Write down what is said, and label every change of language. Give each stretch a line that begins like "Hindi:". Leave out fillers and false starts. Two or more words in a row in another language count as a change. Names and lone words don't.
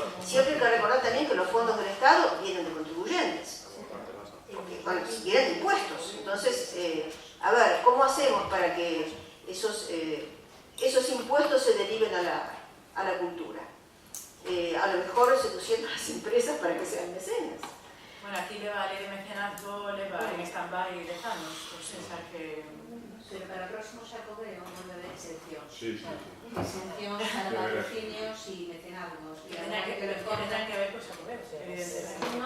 Spanish: Siempre hay que recordar también que los fondos del Estado vienen de contribuyentes, porque vienen de impuestos. Entonces, a ver, ¿cómo hacemos para que esos impuestos se deriven a la cultura. A lo mejor seduciendo a las empresas para que sean mecenas.
Galician: Bueno, aquí leva a lei de mecenazgo, leva en stand-by 10 anos,
Spanish: o sea que...
Galician: Pero para o próximo Xacobeo non debe exención.
Spanish: Sí. Exención para patrocinios y mecenazgos. Que tendrá que ver con Xacobeo, evidentemente.